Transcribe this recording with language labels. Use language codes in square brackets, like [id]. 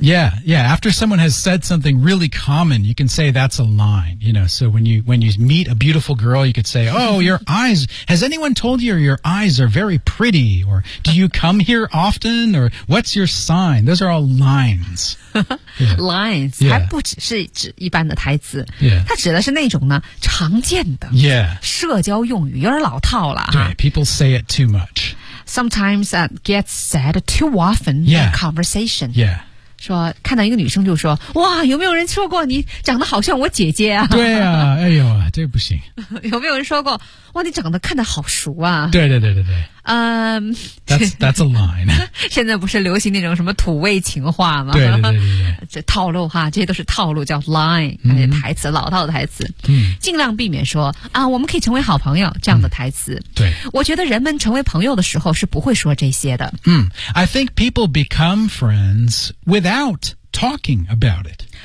[en] Yeah, after someone has said something really common, you can say that's a line, you know, so when you meet a beautiful girl, you could say, oh, your eyes, has anyone told you your eyes are very pretty, or do you come here often, or what's your sign? Those are all lines. [zh] Lines, 还不只是指一般的台词、它指的是那种呢常见的 社交用语有点老套了、 [en] 对 people say it too much. Sometimes that gets said too often in conversation. Yeah. [zh] 说看到一个女生就说哇有没有人说过你长得好像我姐姐啊对啊哎呦这不行有没有人说过哇你长得看得好熟啊对对对对对 [en] That's a line [zh] 现在不是流行那种什么土味情话吗对对 对, 对, 对这套路哈这些都是套路叫 line 那些台词老套的台词尽量避免说啊我们可以成为好朋友这样的台词对我觉得人们成为朋友的时候是不会说这些的 [en] I think people become friends without talking about it